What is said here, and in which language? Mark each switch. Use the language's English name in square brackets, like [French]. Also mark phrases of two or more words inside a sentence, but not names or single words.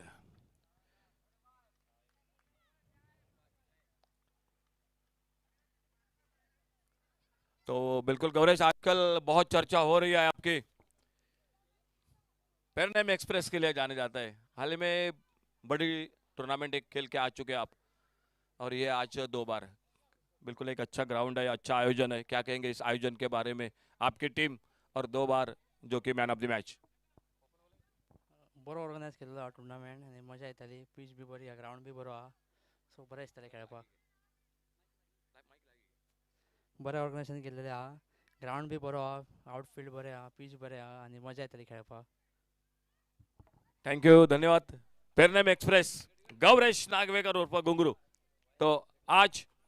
[Hindi] तो बिल्कुल गौरेश, आजकल बहुत चर्चा हो रही है आपकी, पेरनेम एक्सप्रेस के लिए जाने जाता है। हाल ही में बड़ी टूर्नामेंट एक खेल के आ चुके आप, और ये आज 2 बार। बिल्कुल एक अच्छा ग्राउंड है, अच्छा आयोजन है। क्या कहेंगे इस आयोजन के बारे में, आपकी टीम और 2 बार जो कि [English] man of the match? [Konkani] बरो ऑर्गनायज केल्लो हा टुर्नामेंट आनी मजा येताली. पीच बी बरी हा, ग्राउंड बी बरो हा, सो बरें दिसतालें खेळपाक. बरें ऑर्गनायजेशन केल्लेलें हा, ग्राउंड बी बरो हा, आउटफील्ड बरें हा, पीच बरें हा आनी मजा येताली खेळपाक. [English] Thank you, [Hindi] धन्यवाद। पेरनेम एक्सप्रेस गौरेश नागवेकर उर्फ गुंगरू। तो आज